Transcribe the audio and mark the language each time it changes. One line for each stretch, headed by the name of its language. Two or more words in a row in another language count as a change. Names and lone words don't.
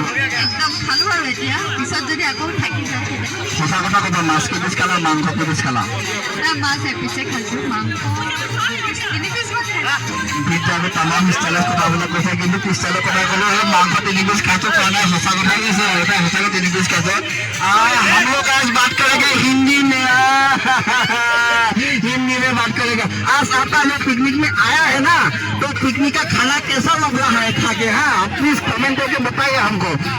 Assamese: একদম খালো আৰু এতিয়া পিছত যদি আকৌ থাকি যায় সঁচা কথা ক'ব মাছ কেইপিচ খালা মাংস কেইপিচ খালা মাছ এপিছে খাইছোঁ মাংস 3 পিচ বিদ্যাৰ্থী তামাম ষ্টাইলত কথাবিলাক কৈছে কিন্তু ষ্টাইলত কথা ক'লেও সেই মাংস 3 পিচ খাইছোঁ কোৱা নাই সঁচা কথাই কৈছে এটা সঁচাকৈ 3 পিচ খাইছে
Hindi: हम लोग आज बात करेंगे हिंदी में हिंदी में बात करेंगे आज आपका जो पिकनिक में आया है ना तो पिकनिक का खाना कैसा लग रहा है खा के हाँ प्लीज कमेंट करके बताइए हमको